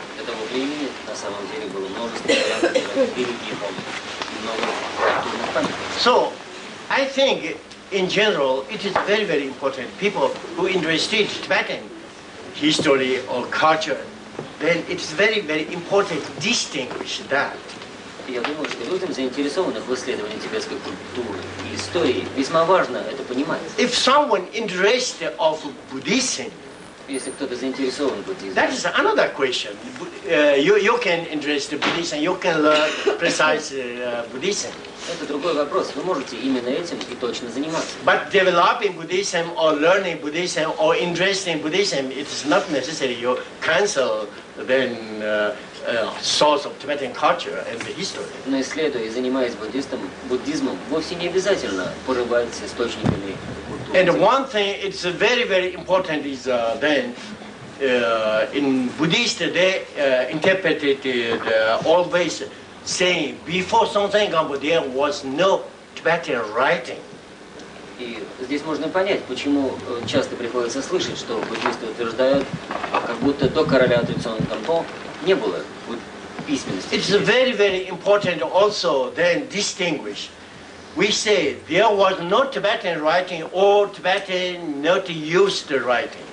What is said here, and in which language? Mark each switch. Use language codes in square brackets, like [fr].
[ru] До того времени на самом деле было множество религий, много культурных памятников. [en] So, I think in general it is very, very important. People who interested in Tibetan history or culture, then it is very, very important to distinguish that. [ru] Я думаю, что людям, заинтересованных в исследовании тибетской культуры и истории, весьма важно это понимать. [en] If someone interested of Buddhism, [ru] Если кто-то заинтересован в буддизме, [en] that is another question. You can interest in Buddhism, you can learn precise Buddhism. [ru] это другой вопрос. Вы можете именно этим и точно заниматься. [en] But developing Buddhism or learning Buddhism or interest in Buddhism, it is not necessary you cancel then source of Tibetan culture and the history. [ru] Но исследуя и занимаясь буддизмом, вовсе не обязательно порывать с источниками культуры. [en] And one thing it's very, very important is then in Buddhist they interpreted always saying before Songtsen Gampo there was no Tibetan writing. [ru] И здесь можно понять, почему часто приходится слышать, что буддисты утверждают, как будто до короля Трицон Гампо не было письменности. [en] It's very, very important also then distinguish. We say there was no Tibetan writing or Tibetan not used writings.